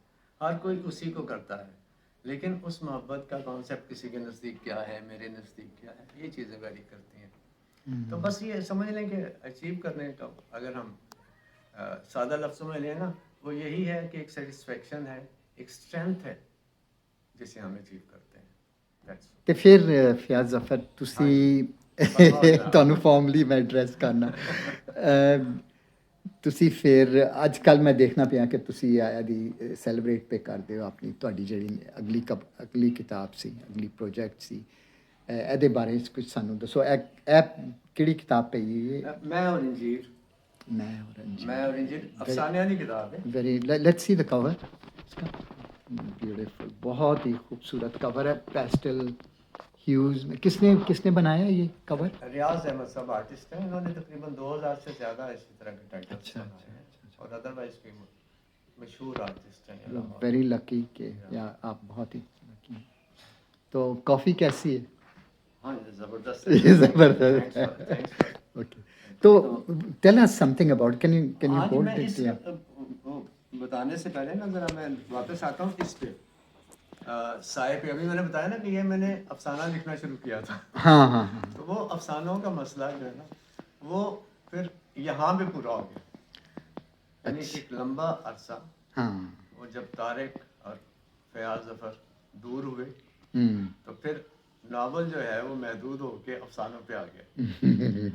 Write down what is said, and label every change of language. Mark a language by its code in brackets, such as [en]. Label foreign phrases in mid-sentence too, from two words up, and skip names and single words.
[ur] ہر کوئی اسی کو کرتا ہے, لیکن اس محبت کا کانسیپٹ کسی کے نزدیک کیا ہے, میرے نزدیک کیا ہے, یہ چیزیں ویری کرتی ہیں. تو بس یہ سمجھ لیں کہ اچیو کرنے کا اگر ہم سادہ لفظوں میں لیں نا, وہ یہی ہے کہ ایک سیٹسفیکشن ہے, ایک اسٹرینتھ ہے جسے ہم اچیو کرتے ہیں. تو پھر فیاض ظفر, [pa] تسی ਤੁਹਾਨੂੰ ਫਾਰਮਲੀ ਮੈਂ ਐਡਰੈਸ ਕਰਨਾ, ਤੁਸੀਂ ਫਿਰ ਅੱਜ ਕੱਲ੍ਹ ਮੈਂ ਦੇਖਣਾ ਪਿਆ ਕਿ ਤੁਸੀਂ ਇਹਦੀ ਸੈਲੀਬ੍ਰੇਟ ਪੇ ਕਰਦੇ ਹੋ ਆਪਣੀ, ਤੁਹਾਡੀ ਜਿਹੜੀ ਅਗਲੀ ਕਿਤਾਬ ਸੀ, ਅਗਲੀ ਪ੍ਰੋਜੈਕਟ ਸੀ, ਇਹਦੇ ਬਾਰੇ ਕੁਝ ਸਾਨੂੰ ਦੱਸੋ. ਇਹ ਕਿਹੜੀ ਕਿਤਾਬ ਪਈ ਹੈ? ਮੈਂ ਔਰ ਅੰਜੀਰ. ਮੈਂ ਔਰ ਅੰਜੀਰ ਅਫਸਾਨਿਆਂ ਦੀ ਕਿਤਾਬ ਹੈ. [en] very, let's see the cover. [ur] بیوٹیفل, بہت ہی خوبصورت کور ہے, [en] pastel hues [ur] میں. کس نے بنایا یہ کور؟ ریاض احمد صاحب آرٹسٹ ہیں, انہوں نے تقریباً 2000 سے زیادہ اسی طرح کے ٹائٹلز بنائے ہیں, اور ادروائز بھی مشہور آرٹسٹ ہیں. [en] very lucky [ur] کہ آپ بہت ہی لکی. تو کافی کیسی ہے؟ ہاں زبردست زبردست ہے. [en] اوکے, تو tell us something about, can you hold it? [ur] بتانے سے پہلے نا ذرا میں واپس آتا ہوں اس پہ, سائے پہ. ابھی میں نے بتایا نا کہ یہ میں نے افسانہ لکھنا شروع کیا تھا. ہاں. تو وہ افسانوں کا مسئلہ جو ہے نا وہ پھر یہاں پہ پورا ہو گیا. یعنی ایک لمبا عرصہ وہ جب طارق اور فیاض ظفر دور ہوئے, تو پھر ناول جو ہے وہ محدود ہو کے افسانوں پہ آ گیا.